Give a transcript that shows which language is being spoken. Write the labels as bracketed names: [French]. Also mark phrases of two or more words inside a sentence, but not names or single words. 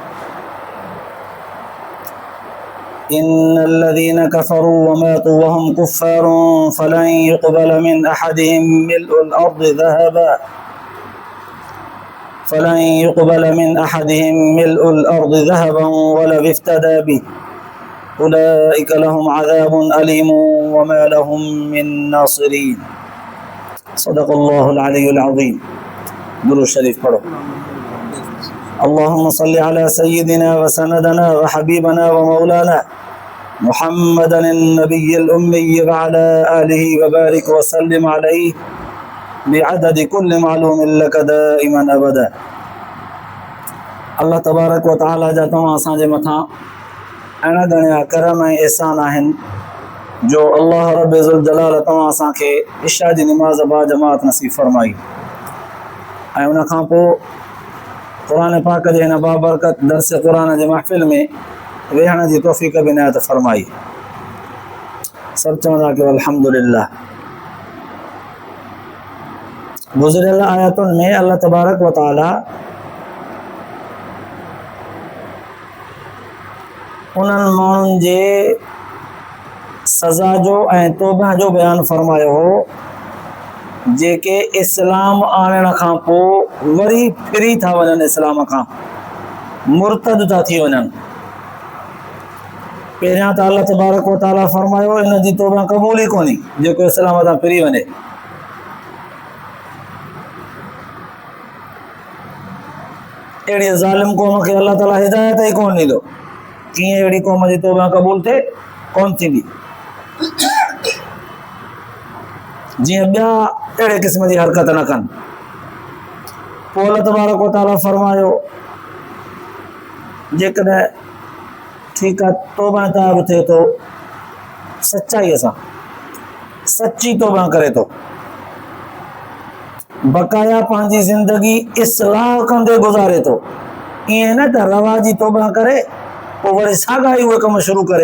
[Arabic] إن الذين كفروا وماتوا وهم كفار فلن يقبل من أحدهم ملء الأرض ذهبا ولو افتدى به أولئك لهم عذاب أليم وما لهم من ناصرين صدق الله العلي العظيم. [Sindhi] درود शरीफ पढ़ो। [Arabic] اللهم صل على سيدنا وسندنا وحبيبنا ومولانا محمد النبي الأمي وعلى آله وبارك وسلم عليه بعدد كل معلوم لك دائما أبدا. الله تبارك وتعالى [Sindhi] जा तव्हां असांजे मथां अहिड़ा घणा करम ऐं एहसान आहिनि जो [Arabic] الله رب ذو الجلال [Sindhi] तव्हां असांखे इशा जी निमाज़ बा जमात नसीब फरमाई ऐं उन खां पोइ क़ुरान पाक जे हिन बाबरकत दर्स क़ुरान जे महफ़िल में वेहण जी तौफ़ीक़ बि इनायत फरमाई। सभु चवंदा कयो अल्हम्दुलिल्लाह। गुज़िरियल आयतुनि में [Arabic] الله تبارك وتعالى [Sindhi] उन्हनि माण्हुनि जे सज़ा जो ऐं तौबा जो बयानु फरमायो हो जेके इस्लाम आणण खां पोइ वरी फिरी था वञनि, इस्लाम खां मुर्तद था थी वञनि। पहिरियां त [Arabic] الله تبارك وتعالى [Sindhi] फरमायो इन जी तौबा क़बूल ई कोन्हे जेको इस्लाम तां फिरी वञे। अहिड़ी ज़ालिम क़ौम खे [Arabic] الله تعالى [Sindhi] हिदायत ई कोन ॾींदो। कीअं अहिड़ी क़ौम जी तौबा क़बूल थिए कोन थींदी, जीअं ॿिया अहिड़े क़िस्म जी हरकत न कनि। पोइ [Arabic] الله تبارك وتعالى [Sindhi] फरमायो जेकॾहिं ठीकु आहे तौबा ताब थिए थो सचाईअ सां, सची तौबा करे थो, बक़ाया पंहिंजी ज़िंदगी इस्लाह कंदे गुज़ारे थो, ईअं न त रवा जी तौबा करे पोइ वरी साॻा ई उहे कम शुरू करे।